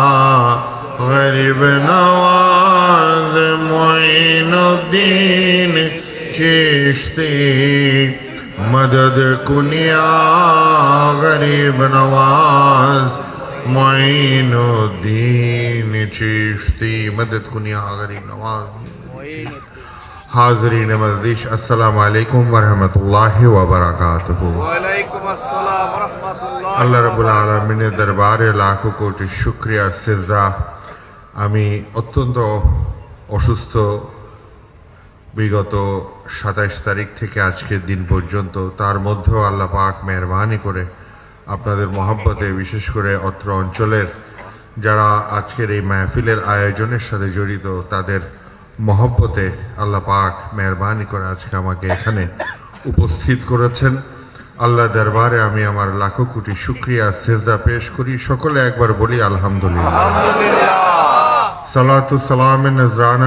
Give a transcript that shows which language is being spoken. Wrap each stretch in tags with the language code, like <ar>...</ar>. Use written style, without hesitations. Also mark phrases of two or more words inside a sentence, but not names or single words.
<ur>غریب نواز معین الدین چیشتی مدد کنیا غریب نواز معین الدین چیشتی مدد کنیا غریب نواز حاضرین مزدیش</ur> <ar>السلام علیکم ورحمۃ اللہ وبرکاتہ وعلیکم السلام ورحمۃ اللہ</ar> <bn>আল্লাহ</bn> <ar>رب العالمين</ar> <bn>দরবারে লাখো কোটি শুকরিয়া সিজদা আমি অত্যন্ত অসুস্থ বিগত ২৭ তারিখ থেকে আজকের দিন পর্যন্ত তার মধ্যেও আল্লাহ পাক মেহেরবানি করে আপনাদের মহব্বতে বিশেষ করে অত্র অঞ্চলের যারা আজকের এই মাহফিলের আয়োজনের সাথে জড়িত তাদের মহব্বতে আল্লাহ পাক মেহেরবানি করে আজকে আমাকে এখানে উপস্থিত করেছেন আল্লাহ দরবারে আমি আমার লাখো কোটি শুকরিয়া সিজদা পেশ করি সকলে একবার বলি আলহামদুলিল্লাহ সালাতু সালামের নজরানা</bn>